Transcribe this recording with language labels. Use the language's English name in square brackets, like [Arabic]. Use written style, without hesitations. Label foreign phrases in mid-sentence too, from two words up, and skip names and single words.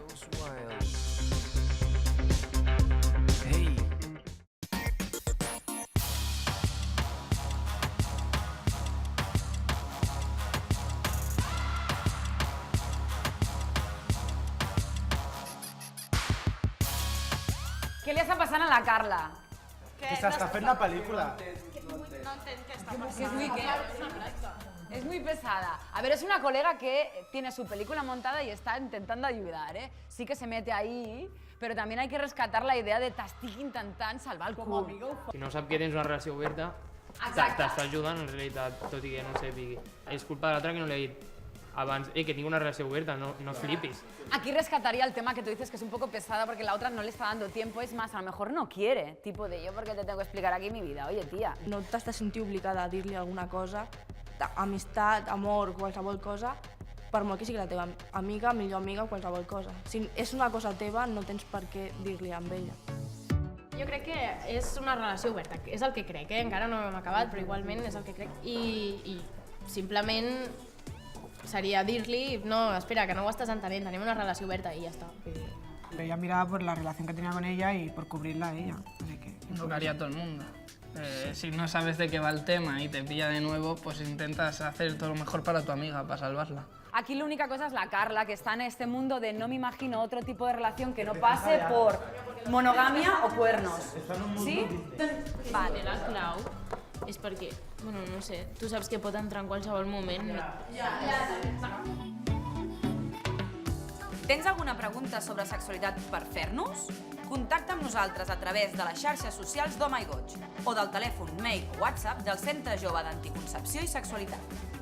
[Catalan] Què li està passant a la Carla? Que s'està fent la pel·lícula. [Spanish] Es muy pesada. A ver, es una colega que tiene su película montada y está intentando ayudar, ¿eh? Sí que se mete ahí, pero también hay que rescatar la idea de [Catalan] t'estic intentant salvar el cul. Si no sap que tens una relació oberta, t'està ajudant en realitat, tot i que no ho sàpigui. És culpa de l'altre que no li ha dit abans, que tinc una relació oberta, no flipis. [Spanish] Aquí rescataría el tema que tú dices que es un poco pesada porque la otra no le está dando tiempo, es más, a lo mejor no quiere, tipo de yo porque te tengo que explicar aquí mi vida, oye tía. [Catalan] No t'has de sentir obligada a dir-li alguna cosa, amistat, amor, qualsevol cosa, per molt que sigui la teva amiga, millor amiga, qualsevol cosa. Si és una cosa teva, no tens per què dir-li amb ella. Jo crec que és una relació oberta, és el que crec, encara no hem acabat, però igualment és el que crec. I simplement seria dir-li, no, espera, que no ho estàs entenent, tenim una relació oberta i ja està. [Spanish] Ella miraba por la relación que tenía con ella y por cubrirla a ella. Así que, Lo que haría todo el mundo. Si no sabes de qué va el tema y te pilla de nuevo, pues intentas hacer todo lo mejor para tu amiga, para salvarla. Aquí la única cosa es la Carla, que está en este mundo de no me imagino otro tipo de relación que no pase por monogamia o cuernos. ¿Sí? [Catalan] Vale, la clau és perquè, bueno, no sé, tu saps que pot entrar en qualsevol moment. Tens alguna pregunta sobre sexualitat per fer-nos? Contacta amb nosaltres a través de les xarxes socials d'Home i Goig o del telèfon, mail o WhatsApp del Centre Jove d'Anticoncepció i Sexualitat.